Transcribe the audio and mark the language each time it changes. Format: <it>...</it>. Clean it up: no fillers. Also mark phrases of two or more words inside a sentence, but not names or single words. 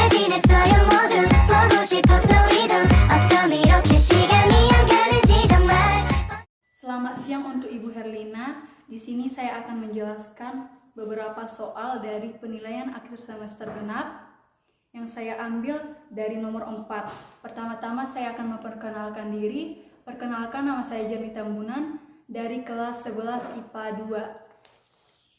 <ko>지냈어요 모두 보고 싶어서 우리도 어쩜 이렇게 시간이 안 가는지 정말.</ko> <id>Selamat siang untuk Ibu Herlina. Di sini saya akan menjelaskan beberapa soal dari penilaian akhir semester genap yang saya ambil dari nomor 4. Pertama-tama saya akan memperkenalkan diri. Perkenalkan, nama saya Jerni Tambunan dari kelas 11 IPA 2.</id>